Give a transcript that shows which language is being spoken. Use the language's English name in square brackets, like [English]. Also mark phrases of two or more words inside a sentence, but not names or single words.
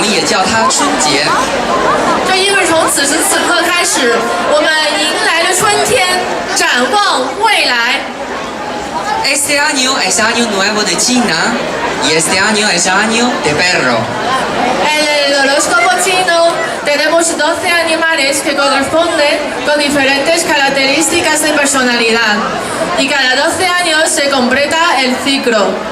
[Chinese] 叫它春节。这意味着从此时此刻开始，我们迎来了春天，展望未来。 [Spanish] Este año es año nuevo de China y este año es año de perro. En el horóscopo chino tenemos 12 animales que corresponden con diferentes características de personalidad y cada 12 años se completa el ciclo.